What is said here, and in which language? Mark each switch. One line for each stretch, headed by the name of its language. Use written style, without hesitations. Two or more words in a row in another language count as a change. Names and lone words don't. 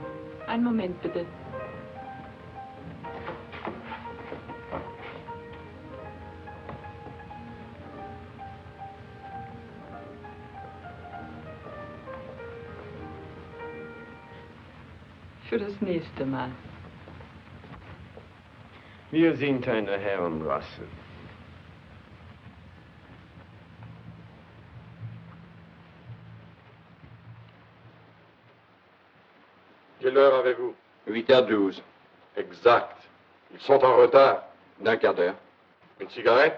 German: Einen Moment, bitte. Für das nächste Mal. Wir sind eine Herrenrasse.
French: Quelle heure avez-vous? 8h12. Exact. Ils sont en retard. D'un quart d'heure. Une cigarette?